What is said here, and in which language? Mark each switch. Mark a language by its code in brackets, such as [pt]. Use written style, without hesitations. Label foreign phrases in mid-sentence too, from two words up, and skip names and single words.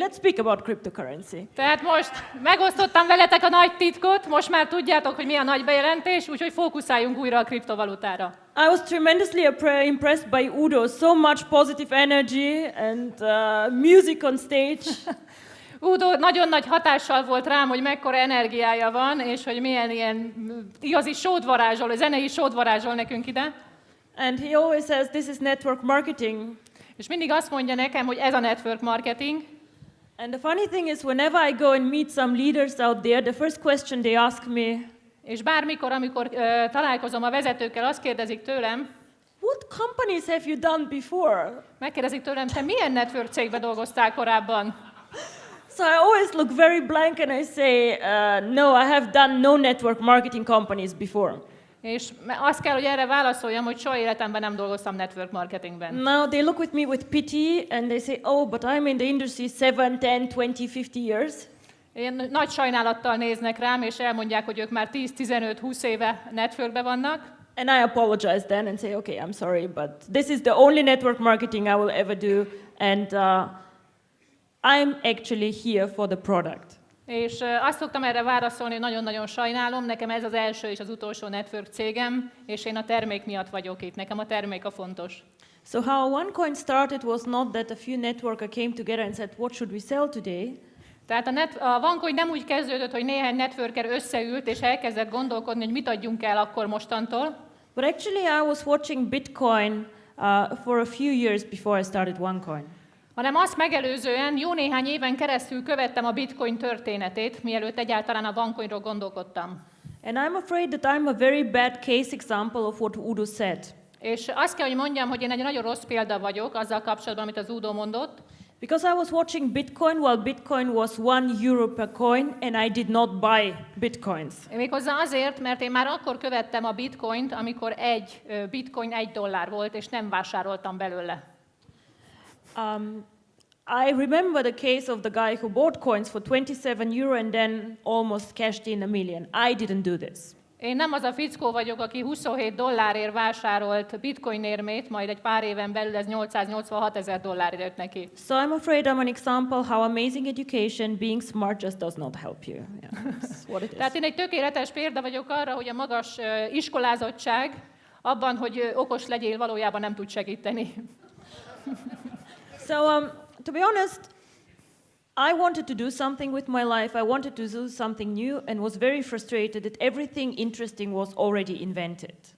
[en] Let's speak about cryptocurrency. [hu] Tehát most megosztottam veletek a nagy titkot, most már tudjátok, hogy mi a nagy bejelentés, úgyhogy fókuszáljunk újra a kriptovalutára. [en] I was tremendously impressed by Udo, so much positive energy and music on stage. [hu] Udo nagyon nagy hatással volt rám, hogy mekkora energiája van, és hogy milyen ilyen igazi sót varázsol, zenei sót varázsol nekünk ide. [en] And he always says, this is network marketing. [hu] És mindig azt mondja nekem, hogy ez a [en] network marketing. And the funny thing is, whenever I go and meet some leaders out there, the first question they ask me, [hu] És bármikor, amikor találkozom a vezetőkkel, azt kérdezik tőlem, [en] what companies have you done before? [hu] megkérdezik tőlem, te milyen network cégben dolgoztál korábban? [en] So I always look very blank and I say, no, I have done no network marketing companies before. [hu] És azt kell, hogy erre válaszoljam, hogy soha életemben nem dolgoztam [en] network marketingben. Now they look with me with pity and they say, oh, but I'm in the industry 7, 10, 20, 50 years. [hu] Én nagy sajnálattal néznek rám, és elmondják, hogy ők már 10-15-20 éve networkben vannak. [en] And I apologize then and say, okay, I'm sorry, but this is the only network marketing I will ever do, and I'm actually here for the product. [hu] És azt szoktam erre válaszolni, hogy nagyon-nagyon sajnálom, nekem ez az első és az utolsó network cégem, és én a termék miatt vagyok itt, nekem a termék a fontos. [en] So how OneCoin started was not that a few networkers came together and said, what should we sell today? [hu] Tehát a OneCoin nem úgy kezdődött, hogy néhány networker összeült, és elkezdett gondolkodni, hogy mit adjunk el akkor mostantól. [en] But actually I was watching Bitcoin for a few years before I started OneCoin. [hu] Hanem azt megelőzően jó néhány éven keresztül követtem a Bitcoin történetét, mielőtt egyáltalán a OneCoinról gondolkodtam. [en] And I'm afraid that I'm a very bad case example of what Udo said. [hu] És azt kell, hogy mondjam, hogy én egy nagyon rossz példa vagyok azzal kapcsolatban, amit az Udo mondott. [en] Because I was watching Bitcoin while Bitcoin was €1 per coin and I did not buy Bitcoins. [hu] Méghozzá azért, mert én már akkor követtem a Bitcoint, amikor egy Bitcoin $1 volt, és nem vásároltam belőle. [en] I remember the case of the guy who bought coins for €27 and then almost cashed in $1 million. I didn't do this. [hu] Én nem az a fickó vagyok, aki $27 vásárolt bitcoin érmét, majd egy pár éven belül ez $886,000 jött neki. [en] So I'm afraid I'm an example how amazing education, being smart just does not help you. Yeah, that's what it is. [hu] Tehát én egy tökéletes példa vagyok arra, hogy a magas iskolázottság abban, hogy okos legyél, valójában nem tud segíteni. [en] So to be honest, I wanted to do something with my life. I wanted to do something new and was very frustrated that everything interesting was already invented.